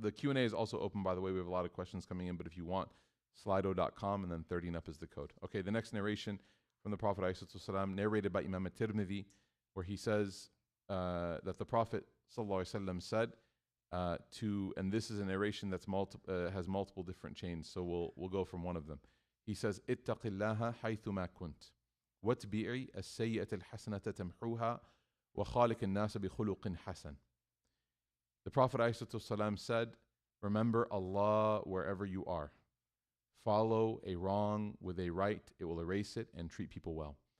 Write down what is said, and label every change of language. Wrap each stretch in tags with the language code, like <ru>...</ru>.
<en>The Q&A is also open, by the way. We have a lot of questions coming in, but if you want, slido.com, and then 30 and up is the code. Okay, the next narration from the Prophet ﷺ, narrated by Imam at-Tirmidhi, where he says that the Prophet ﷺ said and this is a narration that's has multiple different chains, so we'll go from one of them. He says,</en> <ar>اتق الله حيثما كنت واتبعي السيئة الحسنة تمحوها وخالق الناس بخلق حسن.</ar> <en>The Prophet ﷺ said, remember Allah wherever you are. Follow a wrong with a right, it will erase it, and treat people well.</en>